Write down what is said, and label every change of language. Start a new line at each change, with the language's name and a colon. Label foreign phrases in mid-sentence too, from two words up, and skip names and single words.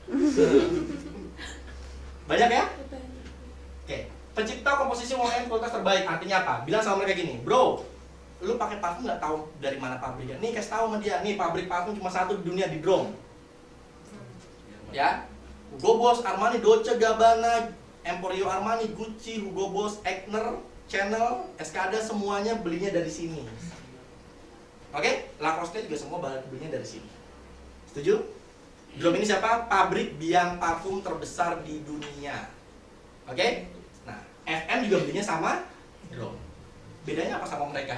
Indonesian: Banyak ya? Oke, pencipta komposisi wangi kualitas terbaik. Artinya apa? Bilang sama mereka gini, bro, lu pakai parfum nggak tahu dari mana pabriknya? Nih kasih tahu sama dia, nih pabrik parfum cuma satu di dunia, di Drom. Ya, Hugo Boss, Armani, Dolce Gabbana, Emporio Armani, Gucci, Hugo Boss, Aigner, Chanel, Escada, semuanya belinya dari sini. Oke, Lacoste juga semua belinya dari sini. Setuju? Drom ini siapa? Pabrik biang parfum terbesar di dunia. Oke? Nah, FM juga belinya sama Drom. Bedanya apa sama mereka?